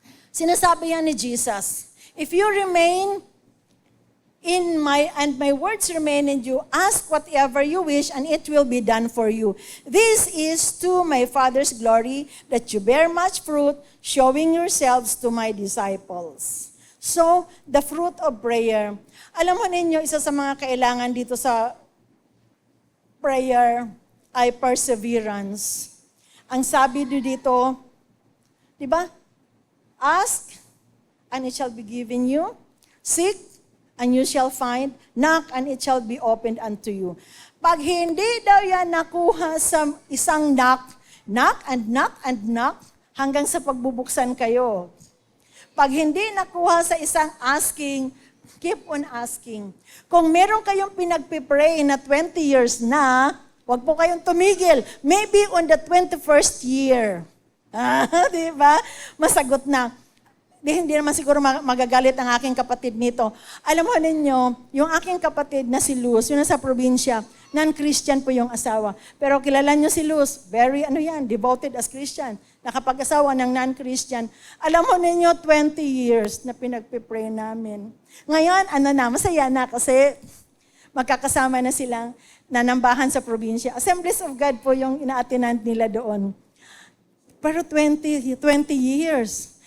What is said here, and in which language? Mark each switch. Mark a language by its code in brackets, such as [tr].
[tl] Sinasabi yan ni Jesus, [en] if you remain in and my words remain in you, ask whatever you wish and it will be done for you. This is to my Father's glory that you bear much fruit, showing yourselves to my disciples. So, the fruit of prayer. [tl] Alam mo ninyo, isa sa mga kailangan dito sa prayer ay perseverance. Ang sabi dito, di ba? [en] Ask, and it shall be given you. Seek, and you shall find. Knock, and it shall be opened unto you. [tl] Pag hindi daw yan nakuha sa isang [en] knock and knock and knock, [tl] hanggang sa pagbubuksan kayo. Pag hindi nakuha sa isang asking, [en] keep on asking. [tl] Kung meron kayong pinagpipray na 20 years na, wag po kayong tumigil. [en] Maybe on the 21st year. [tl] Di ba? Masagot na. Hindi naman siguro magagalit ang aking kapatid nito. Alam mo ninyo, yung aking kapatid na si Luz, yun nasa probinsya, non-Christian po yung asawa. Pero kilala nyo si Luz, [en] very devoted as Christian. [tl] Nakapag-asawa ng non-Christian. Alam mo ninyo, 20 years na pinagpipray namin. Ngayon, masaya na kasi magkakasama na silang nanambahan sa probinsya. Assemblies of God po yung ina-attendant nila doon. Pero 20 years.